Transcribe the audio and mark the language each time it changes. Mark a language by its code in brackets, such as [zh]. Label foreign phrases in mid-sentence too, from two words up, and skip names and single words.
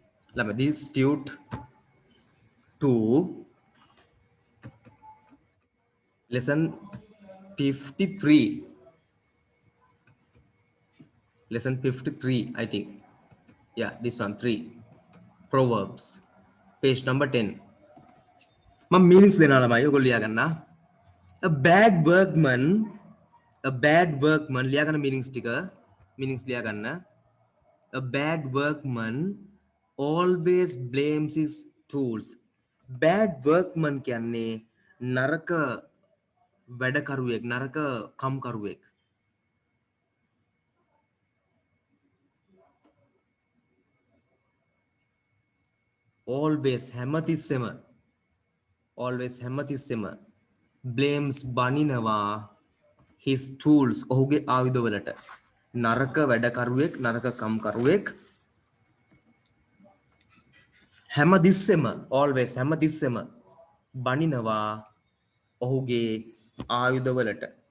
[en] this tute to lesson 53. Lesson 53, I think. Yeah, this one, 3. Proverbs. Page number 10. [si] මම meanings දෙනවා ළමයි ඔයගොල්ලෝ ලියා ගන්න. [en] A bad workman, a bad workman [si] ලියා ගන්න [en] meanings [si] ලියා ගන්න. [en] A bad workman always blames his tools. Bad workman [si] කියන්නේ නරක වැඩකරුවෙක්, නරක කම්කරුවෙක්. always හැමතිස්සෙම blames බනිනවා [en] his tools [si] ඔහුගේ ආයුධවලට. නරක වැඩකරුවෙක්, නරක කම්කරුවෙක් හැමතිස්සෙම බනිනවා ඔහුගේ ආයුධවලට.